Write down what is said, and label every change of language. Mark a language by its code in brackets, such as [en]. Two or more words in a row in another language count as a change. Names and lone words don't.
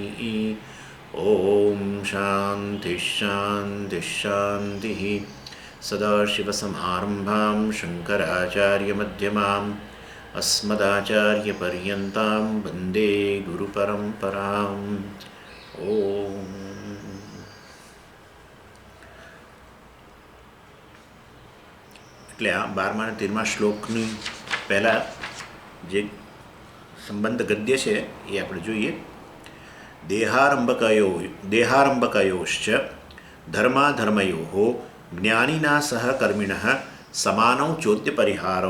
[sa] ॐ शान्तिः शान्तिः शान्तिः। सदाशिवसमारम्भां शङ्कराचार्यमध्यमाम् अस्मदाचार्यपर्यन्तां वन्दे गुरुपरम्पराम्। [gu] ॐ એટલે આ 12મા અને 13મા શ્લોકની પહેલાં જે સંબંધ ગદ્ય છે એ આપણે જોઈએ. [sa] દેહારંભકયોશ્ચ ધર્માધર્મયોઃ જ્ઞાનિના સહકર્મિણઃ સમાનૌ ચોદ્ય પરિહારૌ.